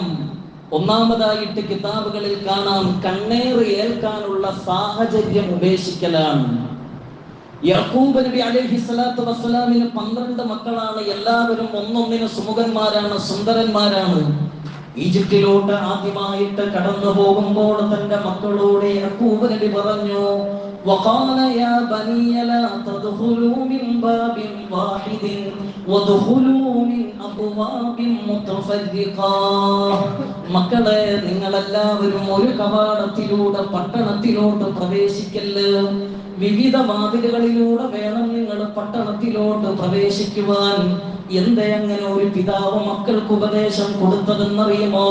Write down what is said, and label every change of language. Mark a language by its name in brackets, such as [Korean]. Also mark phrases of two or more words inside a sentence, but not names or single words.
[Malayalam] ഒന്നാമതായിട്ട് കിതാബുകളിൽ കാണാം, കണ്ണേറ് ഏൽക്കാനുള്ള സാഹചര്യം ഉപേക്ഷിക്കലാണ്. യാക്കൂബ് നബി [Arabic] عليه الصلاة والسلام [Malayalam] 12 മക്കളാണ്. എല്ലാവരും ഒന്നൊന്നിന് സുമുഖന്മാരാണ്, സുന്ദരന്മാരാണ്. ഈജിപ്തിലോട്ട് ആദ്യമായിട്ട് കടന്നു പോകുമ്പോൾ തന്റെ മക്കളോട് യാക്കൂബ് നബി പറഞ്ഞു, [Arabic] وقال يا بني لا تدخلوا من باب واحد وادخلوا من أبواب متفرقة. [Malayalam] മക്കളെ, നിങ്ങളെല്ലാവരും ഒരു കവാടത്തിലൂടെ പട്ടണത്തിലോട്ട് പ്രവേശിക്കല്ല്, വിവിധ വാതിലുകളിലൂടെ വേണം നിങ്ങൾ പട്ടണത്തിലോട്ട് പ്രവേശിക്കുവാൻ. എന്തേ അങ്ങനെ ഒരു പിതാവ് മക്കൾക്ക് ഉപദേശം കൊടുത്തതെന്നറിയുമോ?